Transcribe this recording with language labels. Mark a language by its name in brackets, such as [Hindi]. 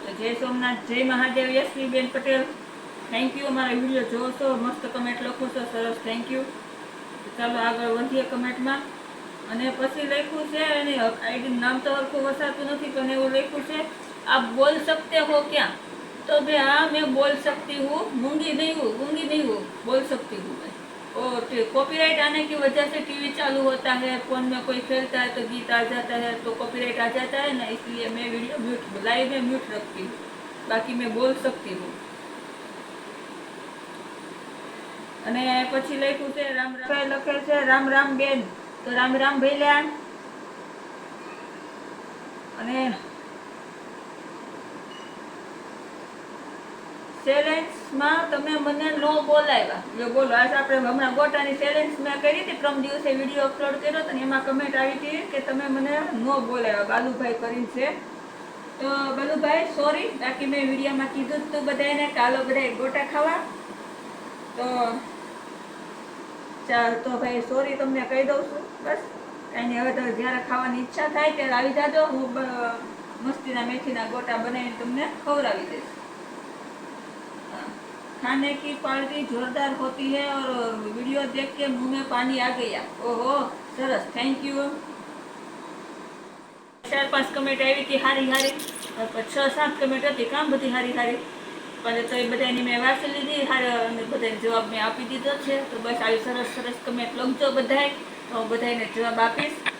[Gujarati] તો જય સોમનાથ જય મહાદેવ યશવીબેન પટેલ, થેન્ક યુ. અમારા વિડીયો જોવો છો, મસ્ત કમેન્ટ લખો છો, સરસ, થેન્ક યુ. ચાલો આગળ વધીએ કમેન્ટમાં. અને પછી લખ્યું છે એને આઈડી નામ તો હરખું વસાતું નથી પણ એવું લખ્યું છે [Hindi] આપ બોલ सकते हो क्या? तो भाई हाँ मैं बोल सकती हूँ, गूंगी नहीं हूँ, गूंगी नहीं हूँ, बोल सकती हूँ मैं. और कॉपीराइट आने की वजह से टीवी चालू होता है, फोन में कोई खेलता है तो गीत आ जाता है, तो कॉपीराइट आ जाता है ना, इसलिए मैं वीडियो म्यूट लाइव में म्यूट रखती हूँ, बाकी मैं बोल सकती हूँ. [Gujarati] અને પછી લખ્યું છે રામ રામ લખે છે રામ રામ બેન, તો રામ રામ ભૈલા. અને ચેલેન્જમાં તમે મને નો બોલાવ્યા, જો બોલો. આજે આપણે હમણાં ગોટાની ચેલેન્જ મેં કરી હતી, પ્રમ દિવસે વિડીયો અપલોડ કર્યો હતો ને એમાં કમેન્ટ આવી હતી કે તમે મને નો બોલાવ્યા, બાલુભાઈ કરીને છે. તો બાલુભાઈ સોરી, બાકી મેં વિડીયોમાં કીધું તું બધાને કાલો બધા ગોટા ખાવા, તો ચાલ તો ભાઈ સોરી તમને કહી દઉં છું. બસ કાંઈ નહીં, હવે તો જ્યારે ખાવાની ઈચ્છા થાય ત્યારે આવી જાજો, હું મસ્તીના મેથીના ગોટા બનાવીને તમને ખવડાવી દઈશ. [Hindi] खाने की क्वालिटी जोरदार होती है और वीडियो देख के मुंह में पानी आ गया. ओहो सरस, थैंक यू. [Gujarati] 4-5 કમેન્ટ આવી હતી હારી હારી, 6-7 કમેન્ટ હતી કામ બધી હારી હારી, પણ તો એ બધાની મેં વાંચી લીધી હારે અને બધાને જવાબ મેં આપી દીધો છે. તો બસ આવી સરસ સરસ કમેન્ટ લખજો બધાય, તો હું બધાને જવાબ આપીશ.